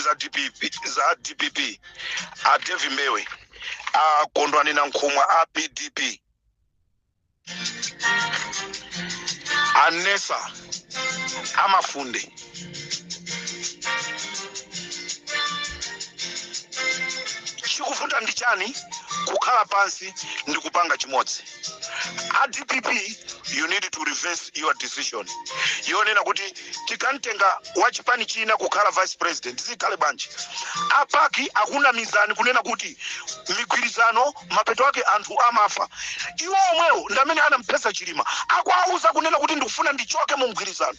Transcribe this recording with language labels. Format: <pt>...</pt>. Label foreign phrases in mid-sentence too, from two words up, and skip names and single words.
<ny>za DPP, a Devi Mbewe, a Kondwani na Nkhumwa, a PDP, a Nesa, a Mafunde. Chikufunda ndichani kukhala pansi ndikupanga chimodzi. A DPP,</ny> <en>you need to reverse your decision.</en> <ny>Yonena kuti tikantenga wachipani china kukhala</ny> <en>vice president</en> <ny>zikhale bwanji. Apaki akuna mizani kunena kuti migwirizano mapeto ake anthu amafa. Iwo omwewo ndamene anampesa Chilima akwauza kunena kuti ndikufuna ndichoke mu mgwirizano.</ny>